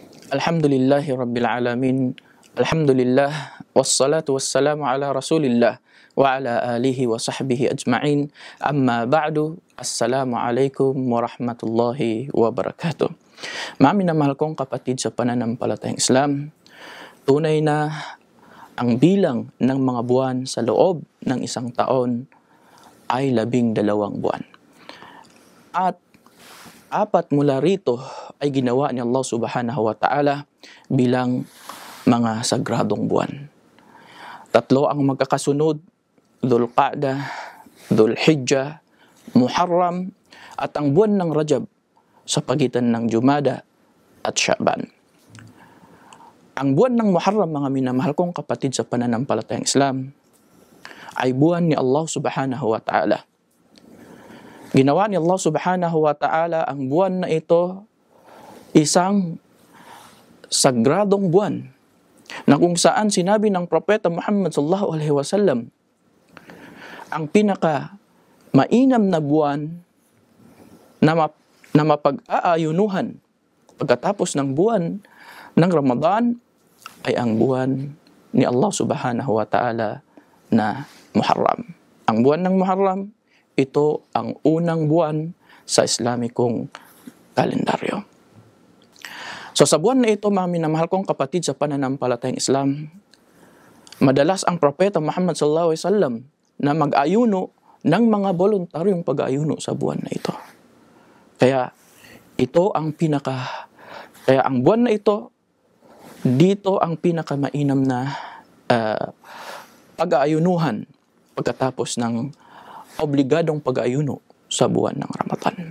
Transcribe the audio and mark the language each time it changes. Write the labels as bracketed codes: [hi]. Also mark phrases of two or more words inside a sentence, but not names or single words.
[ar] الحمد لله رب العالمين. الحمد لله. والصلاة والسلام على رسول الله وعلى آله وصحبه أجمعين. أما بعد. السلام عليكم ورحمة الله وبركاته. [tl] Maamin na mahal kong kapatid sa pananampalatayang Islam, tunay na ang bilang ng mga buwan sa loob ng isang taon ay 12 buwan. At 4 mula rito ay ginawa ni Allah [ar] سبحانه وتعالى [tl] bilang mga sagradong buwan. 3 ang magkakasunod, Dhul Qa'dah, Dhul Hijjah, Muharram, at ang buwan ng Rajab sa pagitan ng Jumada at Sha'ban. Ang buwan ng Muharram, mga minamahal kong kapatid sa pananampalatayang Islam, ay buwan ni Allah [ar] سبحانه وتعالى. [tl] Ginawa ni Allah [ar] سبحانه وتعالى [tl] ang buwan na ito isang sagradong buwan na kung saan sinabi ng Propeta Muhammad [ar] صلى الله عليه وسلم, [tl] ang pinaka mainam na buwan na mapag-aayunuhan pagkatapos ng buwan ng Ramadan ay ang buwan ni Allah [ar] سبحانه وتعالى [tl] na Muharram. Ang buwan ng Muharram, ito ang unang buwan sa Islamikong kalendaryo. So sa buwan na ito, mga minamahal kong kapatid sa pananampalatayang Islam, madalas ang Propeta Muhammad [ar] صلى الله عليه وسلم [tl] na mag-ayuno ng mga voluntaryong pag-ayuno sa buwan na ito. Kaya ang buwan na ito, dito ang pinakamainam na pag-aayunuhan pagkatapos ng obligadong pag-aayuno sa buwan ng Ramadan.